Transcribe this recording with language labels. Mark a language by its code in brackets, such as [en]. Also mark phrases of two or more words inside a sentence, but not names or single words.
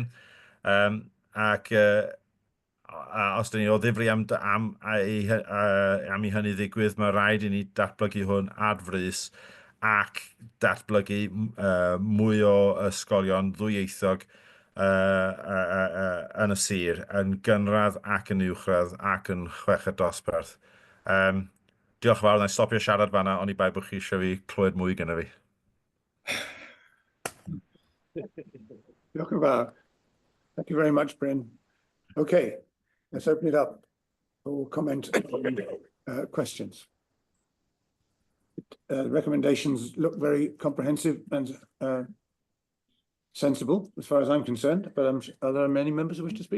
[cy] Ac os dyn ni o ddifri am i hynny ddigwydd, mae rhaid i ni datblygu hwn ar frys ac datblygu mwy o ysgolion ddwyieithog yn y sir, yn gynradd ac yn uwchradd ac yn chweched dosbarth. Diolch yn fawr, na i stopio siarad fan'na, ond i bai bod chi eisiau fi clywed mwy gyda fi. Diolch yn fawr. [en] Thank you very much, Bryn. Okay, let's open it up for comment and questions. Recommendations look very comprehensive and sensible as far as I'm concerned, but are there many members who wish to speak?